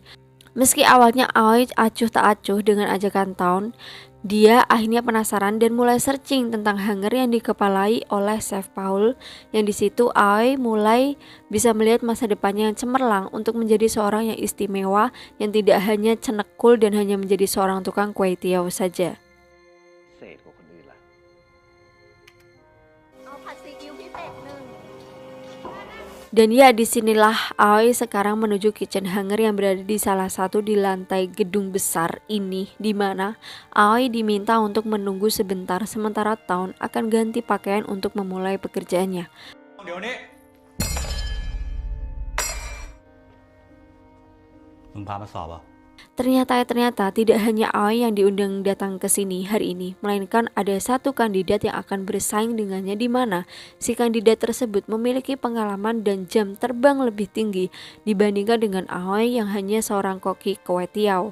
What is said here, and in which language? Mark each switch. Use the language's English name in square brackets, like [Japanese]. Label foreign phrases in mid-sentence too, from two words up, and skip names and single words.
[Indonesian] Meski awalnya Aoi acuh tak acuh dengan ajakan Taun, dia akhirnya penasaran dan mulai searching tentang Hunger yang dikepalai oleh Chef Paul. Yang di situ Aoi mulai bisa melihat masa depannya yang cemerlang untuk menjadi seorang yang istimewa, yang tidak hanya cenekul dan hanya menjadi seorang tukang kue tiaw saja. [Thai] พิเศษกว่าคนอื่นล่ะ เอาผัดซีอิ๊วพิเศษหนึ่ง [Indonesian] Dan ya, disinilah Aoi sekarang menuju kitchen Hunger yang berada di salah satu di lantai gedung besar ini, di mana Aoi diminta untuk menunggu sebentar sementara Taun akan ganti pakaian untuk memulai pekerjaannya. [Thai] เดี๋ยวนี้มึงพามาสอบเหรอ [Indonesian] Ternyata tidak hanya Aoi yang diundang datang ke sini hari ini, melainkan ada satu kandidat yang akan bersaing dengannya, di mana si kandidat tersebut memiliki pengalaman dan jam terbang lebih tinggi dibandingkan dengan Aoi yang hanya seorang koki kue tiaw.